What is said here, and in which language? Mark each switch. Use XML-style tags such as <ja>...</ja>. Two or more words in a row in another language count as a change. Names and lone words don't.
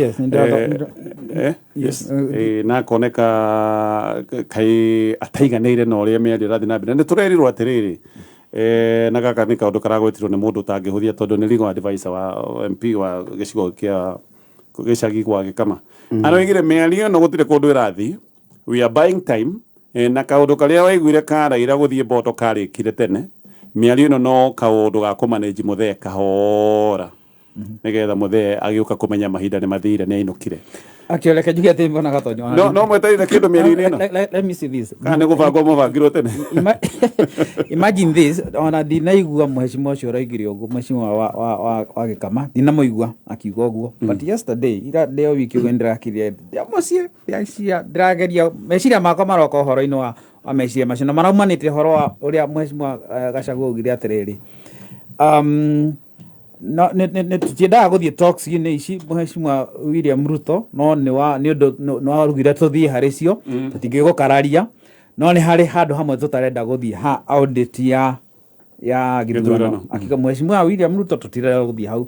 <ki>na akoneka kai ataiganĩire na ũrĩa mĩario ĩrathiĩ na mbere nĩ tũrerirwo atĩrĩrĩ na gaka nĩ kaũndũ karagwetirwo nĩ mũndũ ũtangĩhũthia tondũ nĩ</ki> <en>legal advisor</en> <ki>wa MP wa gĩcigo kĩa gĩcagi gwa Gĩkama aroigire mĩario no gũtirĩ kũndũ ĩrathiĩ,</ki> <en>we are buying time</en> <ki>na kaũndũ karĩa waiguire ka Raila gũthiĩ Bondo karĩkire tene, mĩario ĩno no kaũndũ ga kũmanage Muthee kahora nigetha Muthee agĩũka kũmenya mahinda nĩ mathire nĩ ainũkire akĩoleka jugia atĩ mbona Gatonyo no mwetereire kĩndũ mĩario-inĩ ĩno.</ki> <en>Let me see this.</en> <ki>Kana nĩ gũbangwo mũbangirwo tene.</ki> <en>Imagine this,</en> <ki>ona ndinaigua mheshimiwa ũcio ũraigire ũguo, mheshimiwa wa Gĩkama ndinamuigua akiuga ũguo,</ki> <en>but yesterday</en> <ki>ira ndeo wiki ũguo ndĩrakire mũciĩ ndĩrageria meciria makwa maroka ũhoro-inĩ wa meciria macio na maraumanĩte ũhoro wa ũrĩa mheshimiwa Gachagua augire atĩrĩrĩ no ne tutiendaga gũthiĩ talks-inĩ ici mheshimiwa William Ruto no nĩ warugire tũthiĩ harĩ cio tũtingĩgũkararia no nĩ harĩ handũ hamwe tũtarenda gũthiĩ ha audit ya gĩthurano akiuga mheshimiwa William Ruto tũtirenda gũthiĩ hau.</ki>